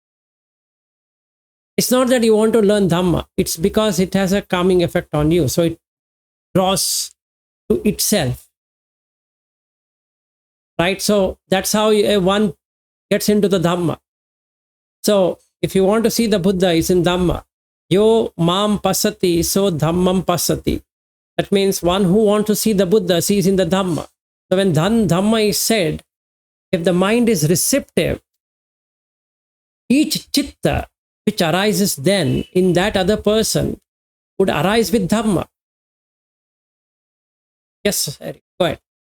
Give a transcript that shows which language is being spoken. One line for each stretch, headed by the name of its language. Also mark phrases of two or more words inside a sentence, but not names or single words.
English: It's not that you want to learn Dhamma. It's because it has a calming effect on you. So it draws to itself. Right? So that's how one gets into the Dhamma. So if you want to see the Buddha, it's in Dhamma.
Pali: Yo mam pasati, so dhammam pasati.
English: That means one who wants to see the Buddha sees in the Dhamma. So when Dhamma is said, if the mind is receptive, each chitta which arises then in that other person would arise with Dhamma. Yes, Eric, go ahead.